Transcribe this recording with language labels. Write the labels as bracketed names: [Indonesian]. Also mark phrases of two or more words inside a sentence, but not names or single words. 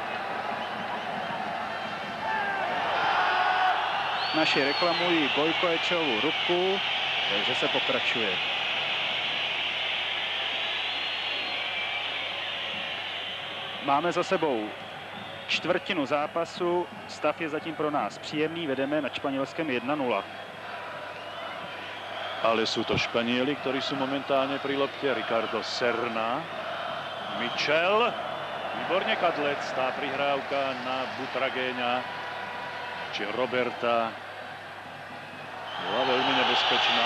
[Czech] Naši reklamují Gojkoečovu ruku, takže se pokračuje. Máme za sebou čtvrtinu zápasu, stav je zatím pro nás příjemný, vedeme nad Španělskem 1-0. [Slovak] Ale sú to Španieli, ktorí sú momentálne pri lopte. Ricardo Serna, Michel, výborne Kadlec, tá prihrávka na Butragueňa či Roberta bola veľmi nebezpečná.